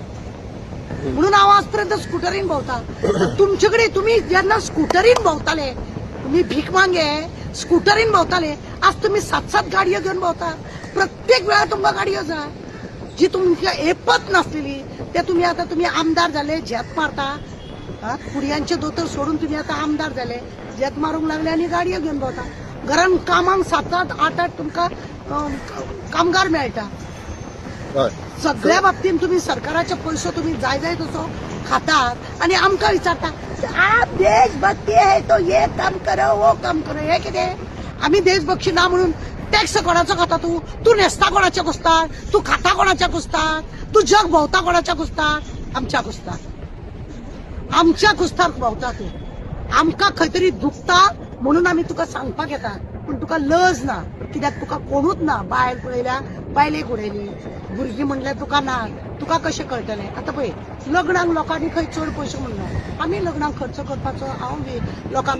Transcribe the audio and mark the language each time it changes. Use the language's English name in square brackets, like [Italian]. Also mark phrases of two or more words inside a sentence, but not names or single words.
[Konkani] म्हणून हांव आज पर्यंत स्कुटरीन भोंवता तुमचे कडेन तुमी जेन्ना स्कुटरीन भोंवताले तुम्ही भीक मागे स्कुटरीन भोंवताले आज तुम्ही 7-7 गाडयो घेवन भोंवता प्रत्येक वेळार तुमकां गाडयो जाय जी तुमकां येपत नासलेली ते तुम्ही आता तुम्ही आमदार जाले झेत मारता कुडयांचे दोतोर सोडून तुम्ही आता आमदार जाले झेत मारूंक लागले आनी गाडयो घेवन भोंवता घरान कामांक 7-7 8-8 तुमकां कामगार मेळटा सगळ्या बाबतीन तुम्ही सरकाराचे पयसो तुम्ही जाय तसो खातात आणि आमकां विचारता [Hindi] आप देशभक्ती है तो ये काम करो वो काम करो [Konkani] हे कितें आमी देशभक्ती ना म्हणून टॅक्स कोणाचो खाता तू न्हेसता कोणाच्या कुस्तार तू खाता कोणाच्या कुस्तार तू जग भोंवता कोणाच्या कुस्तार आमच्या कुस्तार भोंवता तू आमकां खंय तरी दुखता म्हणून आमी तुका सांगपाक येता पूण तुका लज ना कित्याक तुका कोणूच ना बायल पळयल्या बायलेक उडयली भुरगीं म्हणल्यार तुका ना तुका कशें कळटलें आतां पळय लग्नाक लोकांनी खंय चड पयशे म्हणना आमी लग्नाक खर्च करपाचो हांव बी लोकांक